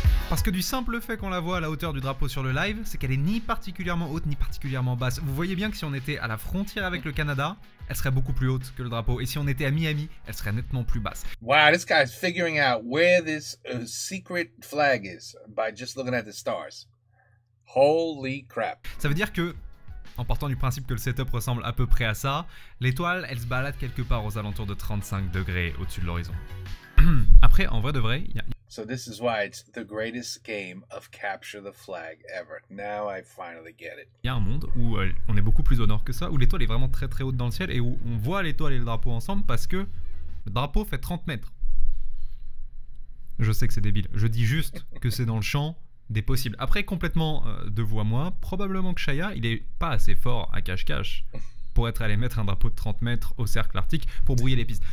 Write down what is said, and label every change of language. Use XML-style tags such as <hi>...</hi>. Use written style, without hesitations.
<fr>Parce que du simple fait qu'on la voit à la hauteur du drapeau sur le live, c'est qu'elle est ni particulièrement haute ni particulièrement basse. Vous voyez bien que si on était à la frontière avec le Canada, elle serait beaucoup plus haute que le drapeau. Et si on était à Miami, elle serait nettement plus basse.</fr> <en>Wow, this guy's figuring out where this secret flag is by just looking at the stars. Holy crap.</en> <fr>Ça veut dire que, en partant du principe que le setup ressemble à peu près à ça, l'étoile, elle se balade quelque part aux alentours de 35 degrés au-dessus de l'horizon. Après, en vrai de vrai, il y a...</fr> <en>So this is why it's the greatest game of capture the flag ever. Now I finally get it.</en> <fr>Il y a un monde où on est beaucoup plus au nord que ça, où l'étoile est vraiment très très haute dans le ciel et où on voit l'étoile et le drapeau ensemble parce que le drapeau fait 30 mètres. Je sais que c'est débile, je dis juste que c'est dans le champ des possibles. Après, complètement de vous à moi, probablement que Shaya, il est pas assez fort à cache-cache pour être allé mettre un drapeau de 30 mètres au cercle arctique pour brouiller les pistes.</fr>